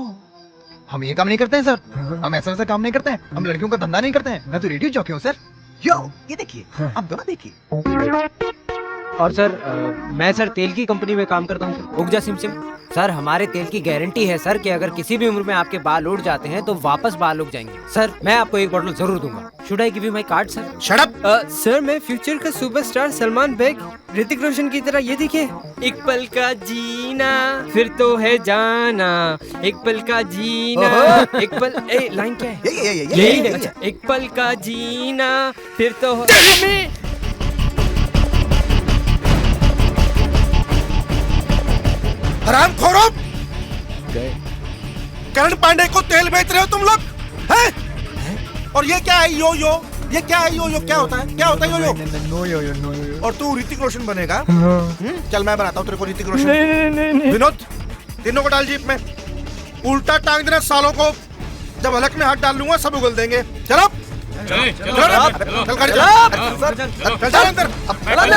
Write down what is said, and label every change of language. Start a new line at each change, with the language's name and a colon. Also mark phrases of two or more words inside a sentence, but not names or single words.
Hindi: हम ये काम नहीं करते हैं सर, हम ऐसा काम नहीं करते हैं, हम लड़कियों का धंधा नहीं करते हैं। मैं तो
English: radio jockey
Hindi: हूँ सर। यो ये देखिए, आप दोनों देखिए। और सर मैं सर तेल की कंपनी में काम करता हूँ। उगजा सिमसिम। सर हमारे तेल की गारंटी है सर कि अगर किसी भी उम्र में आपके बाल उड़ जाते हैं तो वापस बाल उग जाएंगे। सर मैं आपको एक बोतल जरूर दूंगा।
English: Should I give you my card sir? Shut up.
Hindi: सर मैं फ्यूचर का सुपरस्टार सलमान बेग, ऋतिक रोशन की तरह। ये देखिए, एक पल का जीना फिर तो है जाना, एक पल का जीना, एक पल लाइन क्या है? यही है। अच्छा, एक पल का जीना फिर तो हरामखोरों! करण पांडे को तेल बेच रहे हो तुम लोग हैं? और ये क्या है यो यो? ये क्या है यो यो? क्या होता है? क्या होता है यो यो?
English: No yo yo no yo.
Hindi: और तू ऋतिक रोशन बनेगा? चल मैं बनाता हूँ तेरे को ऋतिक रोशन। विनोद तीनों को डाल जीप में, उल्टा टांग देना सालों को। जब हलक में हाथ डाल लूंगा सब उगल देंगे। चलो चल अंदर।